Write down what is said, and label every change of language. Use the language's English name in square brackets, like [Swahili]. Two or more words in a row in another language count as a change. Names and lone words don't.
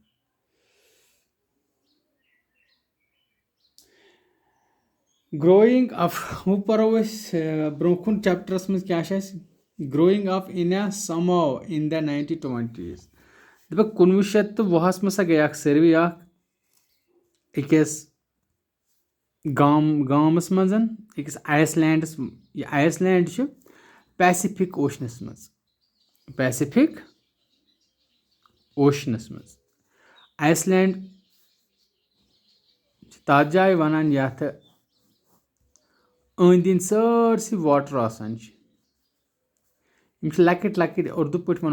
[English] growing up [Kashmiri] वो परो ब्रोकुन चैप्टरस मज क्या [English] growing up in a somehow in the 1920s [Kashmiri] दप 1920 में सा गया सर्वे अकिस गामस मजन अकिस आइसलैंडस ये आइसलैंड पैसिफिक ओशनस मज पैसिफिक ओशनस मज आइसलैंड तथ जाए वनान यथ अंद सरसी वाटर आसान یِم چھِ لۄکٕٹۍ لۄکٕٹۍ اُردو پٲٹھۍ وَنو